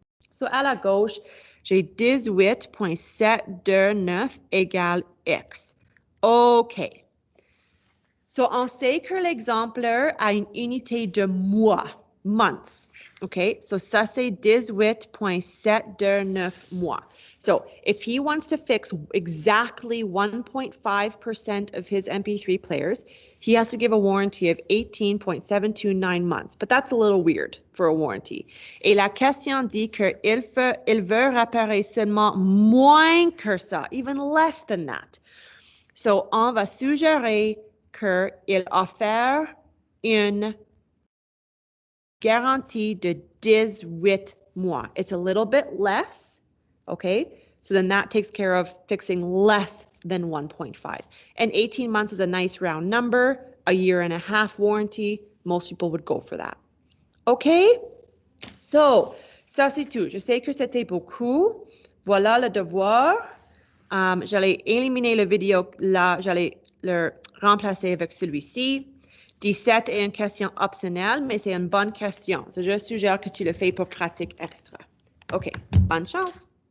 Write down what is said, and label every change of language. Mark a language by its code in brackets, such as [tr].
[fr] So, à la gauche, j'ai 18,729 égale x. OK. So, on sait que l'exemplaire a une unité de mois, months. OK? So, ça, c'est 18,729 mois. [en] So, if he wants to fix exactly 1.5% of his MP3 players, he has to give a warranty of 18.729 months. But that's a little weird for a warranty. [fr] Et la question dit qu'il veut réparer seulement moins que ça, [en] even less than that. [fr] So, on va suggérer qu'il offre une garantie de 18 mois. [en] It's a little bit less, okay? So then that takes care of fixing less than 1.5. And 18 months is a nice round number, a year and a half warranty. Most people would go for that. [fr] Okay? So, ça c'est tout. Je sais que c'était beaucoup. Voilà le devoir. J'allais éliminer la vidéo là, j'allais le remplacer avec celui-ci. 17 est une question optionnelle, mais c'est une bonne question. Je suggère que tu le fais pour pratique extra. OK, bonne chance.